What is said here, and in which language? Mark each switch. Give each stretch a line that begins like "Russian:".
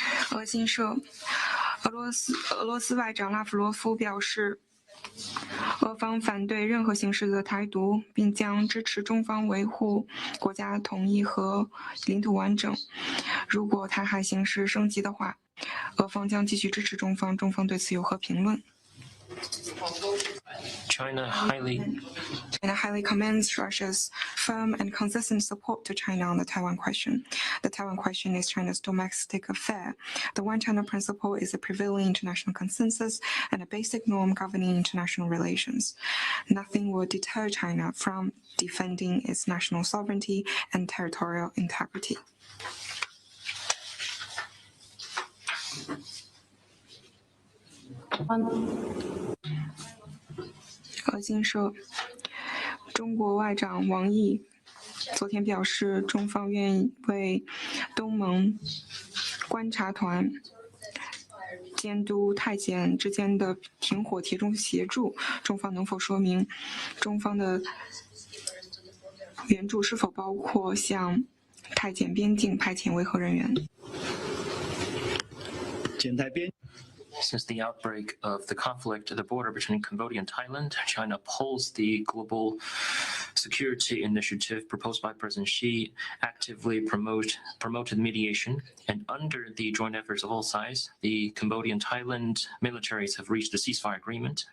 Chinese: 俄新社，俄罗斯外长拉夫罗夫表示，俄方反对任何形式的台独，并将支持中方维护国家统一和领土完整。如果台海形势升级的话，俄方将继续支持中方，中方对此有何评论？
English: China highly commends Russia's firm and consistent support to China on the Taiwan question. The Taiwan question is China's domestic affair. The One China principle is a prevailing international consensus and a basic norm governing international relations. Nothing will deter China from defending its national sovereignty and territorial integrity.
Chinese: 俄新社，中国外长王毅昨天表示，中方愿意为东盟观察团监督泰检之间的停火提供协助。中方能否说明中方的援助是否包括向泰检边境派遣维和人员？检泰边。
English: Since the outbreak of the conflict at the border between Cambodia and Thailand, China upholds the global security initiative proposed by President Xi, actively promoted mediation, and under the joint efforts of all sides, the Cambodia and Thailand militaries have reached a ceasefire agreement.